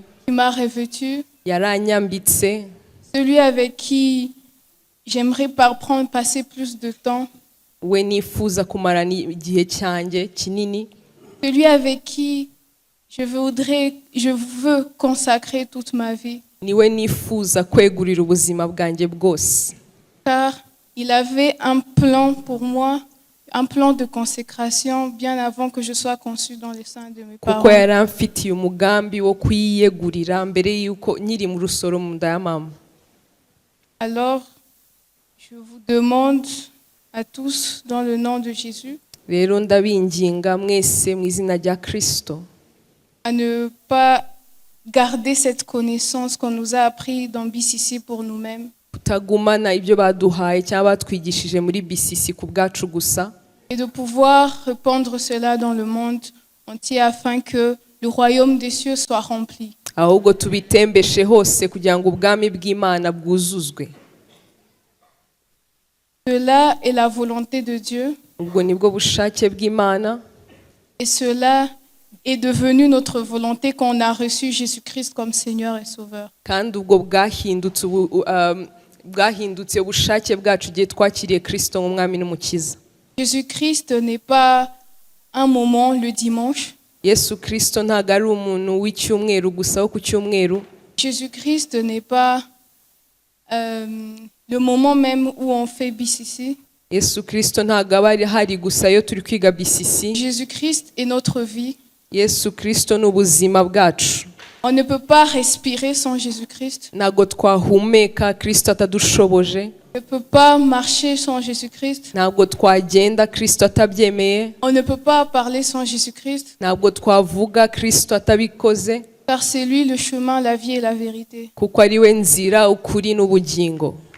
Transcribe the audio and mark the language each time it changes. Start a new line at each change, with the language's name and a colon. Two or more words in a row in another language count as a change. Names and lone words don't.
French: qui m'a revêtu,
Kinyarwanda: yaranyambitse,
French: celui avec qui j'aimerais passer plus de temps,
Kinyarwanda: we nifuza kumarana igihe cyanjye kinini,
French: celui avec qui je veux consacrer toute ma vie.
Kinyarwanda: niwe nifuza kwegurira ubuzima bwanjye bwose.
French: Car il avait un plan pour moi, un plan de consécration bien avant que je sois conçue dans les seins de mes parents.
Kinyarwanda: Kuko yari amfitiye umugambi wo kwiyegurira mbere yuko nkiri mu rusoro mu nda ya mama.
French: Alors, je vous demande à tous, dans le nom de Jésus,
Kinyarwanda: Rero ndabinginga mwese mu izina rya Kristo
French: à ne pas garder cette connaissance qu'on nous a appris dans BCC pour nous-mêmes,
Kinyarwanda: kutagumana ibyo baduhaye cyangwa batwigishije muri BCC ku bwacu gusa,
French: et de pouvoir répandre cela dans le monde entier afin que le royaume des cieux soit rempli.
Kinyarwanda: ahubwo tubitembeshe hose kugira ngo ubwami bw'Imana bwuzuzwe.
French: Cela est la volonté de Dieu,
Kinyarwanda: Ubwo nibwo bushake bw'Imana,
French: et cela est devenu notre volonté quand on a reçu Jésus-Christ comme Seigneur et Sauveur.
Kinyarwanda: kandi ubwo bwahindutse ubushake bwacu igihe twakiriye Kristo nk'umwami n'umukiza.
French: Jésus-Christ n'est pas un moment le dimanche.
Kinyarwanda: Yesu Kristo ntabwo ari umuntu w'icyumweru gusa wo ku cyumweru.
French: Jésus-Christ n'est pas le moment même où on fait BCC.
Kinyarwanda: Yesu Kristo ntabwo aba hari gusa iyo turi kwiga BCC.
French: Jésus-Christ est notre vie.
Kinyarwanda: Yesu Kristo ni ubuzima bwacu.
French: On ne peut pas respirer sans Jésus-Christ.
Kinyarwanda: Ntabwo twahumeka Kristo atadushoboje.
French: On ne peut pas marcher sans Jésus-Christ.
Kinyarwanda: Ntabwo twagenda Kristo atabyemeye.
French: On ne peut pas parler sans Jésus-Christ.
Kinyarwanda: Ntabwo twavuga Kristo atabikoze.
French: Car c'est lui le chemin, la vie et la vérité.
Kinyarwanda: Kuko ari we nzira, ukuri n'ubugingo.